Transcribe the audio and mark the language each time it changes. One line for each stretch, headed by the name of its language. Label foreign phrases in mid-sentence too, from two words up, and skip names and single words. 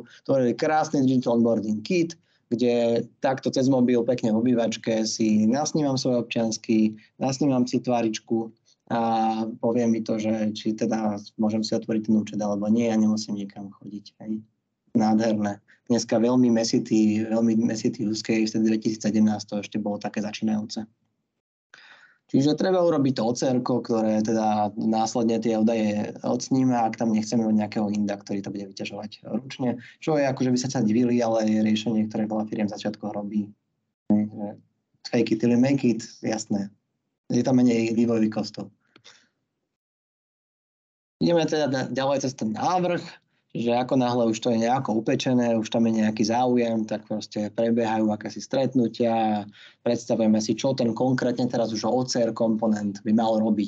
Slovak: To je krásny
English: digital onboarding kit,
Slovak: kde takto cez mobil pekne v obývačke si nasnímam svoj občiansky, nasnímam si tváričku a poviem mi to, že či teda môžem si otvoriť ten účet alebo nie, ja nemusím niekam chodiť. Hej. Nádherné. Dneska veľmi mesitý
English: use case,
Slovak: v 2017 to ešte bolo také začínajúce. Čiže treba urobiť to OCR-ko, ktoré teda následne tie údaje odsníma, ak tam nechceme mať nejakého inda, ktorý to bude vyťažovať ručne. Čo je akože by sa divili, ale je riešenie, ktoré veľa firiem v začiatkoch robí.
English: Fake it till you make it,
Slovak: jasné. Je tam menej vývojových kostov. Ideme teda ďalej cez ten návrh. Čiže ako náhle už to je nejako upečené, už tam je nejaký záujem, tak proste prebiehajú akési stretnutia, predstavujeme si, čo ten konkrétne teraz už OCR komponent by mal robiť.